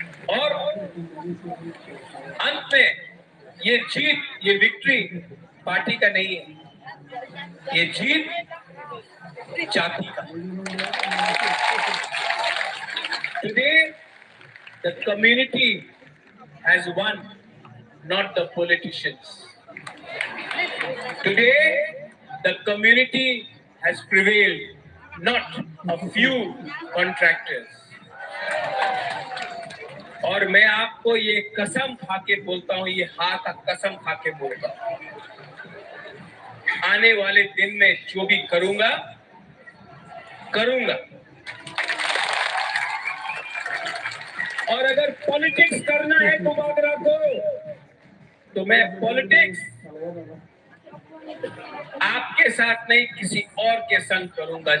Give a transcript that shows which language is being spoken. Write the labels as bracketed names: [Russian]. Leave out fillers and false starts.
[Hindi] और अंत में ये जीत, ये विक्ट्री पार्टी का नहीं है, ये जीत जाति का। [English] Today the community has won, not the politicians. Today the community has prevailed, not a few contractors. [Hindi] और मैं आपको ये कसम खा के बोलता हूँ, ये हाँ का कसम खा के बोलता हूँ, आने वाले दिन में जो भी करूंगा और अगर पॉलिटिक्स करना है बुबागरा को, तो मैं पॉलिटिक्स आपके साथ नहीं किसी और के संग करूंगा।